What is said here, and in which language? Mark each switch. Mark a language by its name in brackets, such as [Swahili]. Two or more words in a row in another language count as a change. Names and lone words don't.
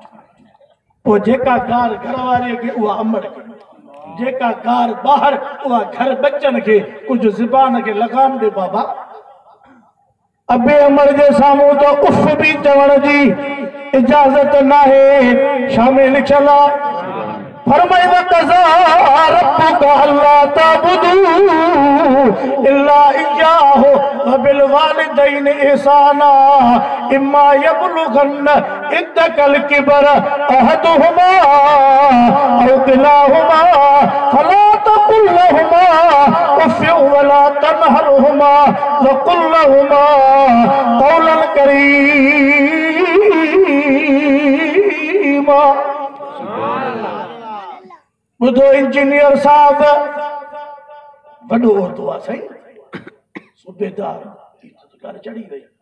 [Sindhi] पोइ जेका ॻाल्हि घर वारीअ खे उहा अमड़ खे, जेका ॻाल्हि ॿाहिरि उहा घर बचनि खे, कुझु ज़ुबान खे लगाम ॾे बाबा। अबे अमड़ जे साम्हूं त उफ़ बि चवण जी इजाज़त न आहे। शामिल लिखियल आहे फरमाई [Arabic] وقضى ربك ألا تعبدوا إلا إياه وبالوالدين إحسانا إما يبلغن عندك الكبر أحدهما أو كلاهما فلا تقل لهما أف ولا تنهرهما وقل لهما قولا كريما. [Sindhi] ॿुधो इंजीनियर साहब, वॾो उहिदो आहे साईं, सूबेदार चढ़ी वई।